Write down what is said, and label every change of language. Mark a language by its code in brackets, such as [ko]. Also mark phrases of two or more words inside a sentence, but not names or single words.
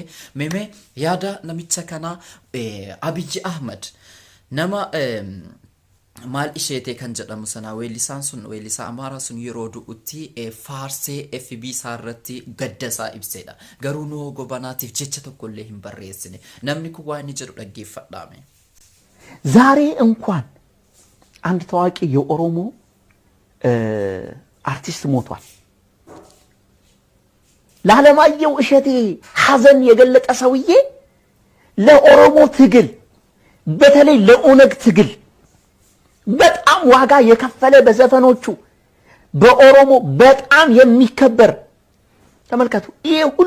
[om] Meme yaada namicha kana Abiyyi Ahmad nama maal isheete kan jedhamu sana weellisaan sun weellisaa Amaaraa sun yeroo du'utti faarsee FB isaarratti gaddasaa ibseedha. Garuu Hugo Banaatiif jecha tokkollee hin barreessine. Namni kun waan inni jedhu dhaggeeffadhaame. [am] ዛሬ እንኳን አንድ ታዋቂ የኦሮሞ አርቲስት ሞቷል። ለዓለማየሁ እሸቴ ሐዘን የገለጠ ሰውዬ ለኦሮሞ ትግል በተለይ ለኦነግ ትግል በጣም ዋጋ የከፈለ በዘፈኖቹ በኦሮሞ በጣም የሚከበር ተመልከቱ። ይሄ